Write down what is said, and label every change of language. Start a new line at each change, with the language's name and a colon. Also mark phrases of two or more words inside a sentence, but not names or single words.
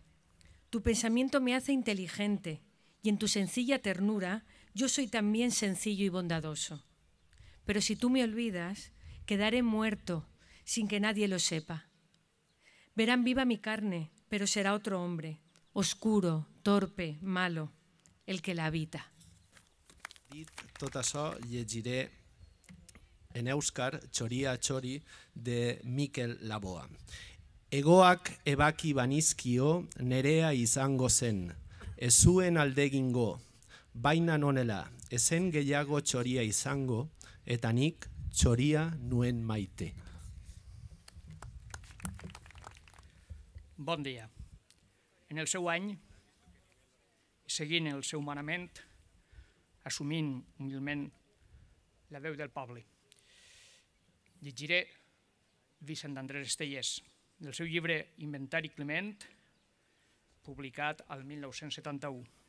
Spanish: Tu pensamiento me hace inteligente y en tu sencilla ternura yo soy también sencillo y bondadoso. Pero si tú me olvidas, quedaré muerto sin que nadie lo sepa. Verán viva mi carne, pero será otro hombre, oscuro, torpe, malo. el que l'habita.
Catalan: Dit tot això, llegiré en èuskar Txoria Txori de Mikel Laboa.
Basque: Egoak ebaki banizkio nerea izango zen, ez zuen aldegingo, baina nonela, ezen gehiago txoria izango, eta nik txoria nuen maite.
Catalan: Bon dia. En el seu any, seguint el seu manament, assumint humilment la veu del poble, llegiré Vicent Andrés Estellés, del seu llibre Inventari Clement, publicat al 1971.